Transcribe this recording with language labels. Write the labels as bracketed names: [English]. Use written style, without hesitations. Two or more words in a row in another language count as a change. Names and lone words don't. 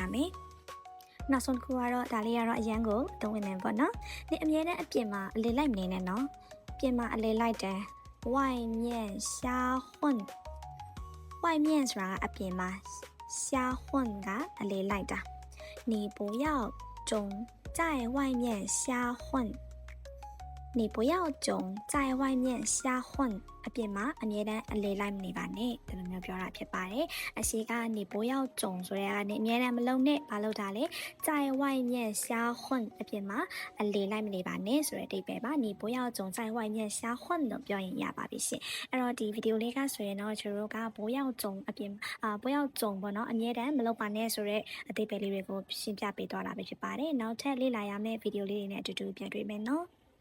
[Burmese] မယ်နောက်ဆုံးတစ်ခုကတော့ဒါလေးကတော့အရန်ကိုသုံးဝင်နေပေါ့နော်你အမြဲတမ်းအပြင်မှာအလေလိုက်မနေနဲ့နော်ပြင်မှာအလေလိုက်တယ် [Chinese] 外面瞎混 [Burmese] 外面ဆိုတာအပြင်မှာ 瞎混ကအလေလိုက်တာ [Chinese] 你不要总在外面瞎混你不要总在外面瞎混 [Burmese] အပြင်မှာအမြဲတမ်းအ လေလိုက်မနေပါနဲ့ဒီလိုမျိုးပြောတာဖြစ်ပါတယ်အရှိက [Chinese] 你不要总 [Burmese] ဆိုတဲ့ကနေအမြဲတမ်းမလုံးနဲ့မလုပ်တာလေ [Chinese] 在外面瞎混 [Burmese] အပြင်မှာအလေလိုက်မနေပါနဲ့ဆိုတဲ့အဓိပ္ပာယ်ပါ [Chinese] 你不要总在外面瞎混 [Burmese] လို့ပြောရင်ရပါပြီရှင်အဲ့တော့ဒီဗီဒီယိုလေးကဆိုရင်တော့ကျွန်တော်တို့က [Chinese] 不要总 [Burmese] အပြင် [Chinese] 不要总 [Burmese] ပေါ့နော်အမြဲတမ်းမလုပ်ပါနဲ့ဆိုတဲ့အဓိပ္ပာယ်လေးတွေကိုရှင်းပြပေးသွားတာပဲဖြစ်ပါတယ်နောက်ထပ်လေ့လာရမယ့်ဗီဒီယိုလေးတွေနဲ့အတူတူပြန်တွေ့မယ်နော်